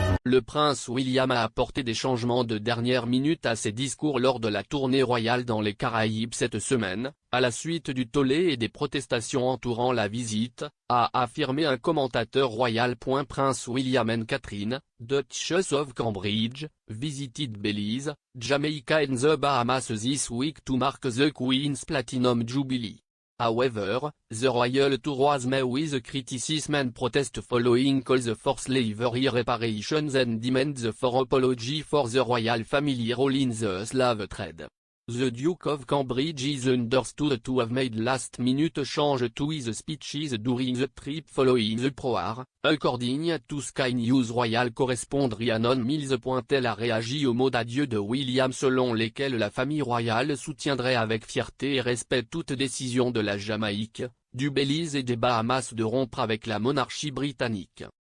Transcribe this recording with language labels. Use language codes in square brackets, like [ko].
[fr] le prince William a apporté des changements de dernière minute à ses discours lors de la tournée royale dans les Caraïbes cette semaine, à la suite du tollé et des protestations entourant la visite, a affirmé un commentateur royal. [en] Prince William and Catherine, Duchess of Cambridge, visited Belize, Jamaica and the Bahamas this week to mark the Queen's Platinum Jubilee. However, the royal tour was met with criticism and protest following calls for slavery reparations and demands for apology for the royal family role in the slave trade. The Duke of Cambridge is understood to have made last-minute change to his speeches during the trip following the Proar, according to Sky News. Royal correspondent Rhiannon Mills. [fr] Elle a réagi aux mots d'adieu de William selon lesquels la famille royale soutiendrait avec fierté et respect toute décision de la Jamaïque, du Belize et des Bahamas de rompre avec la monarchie britannique.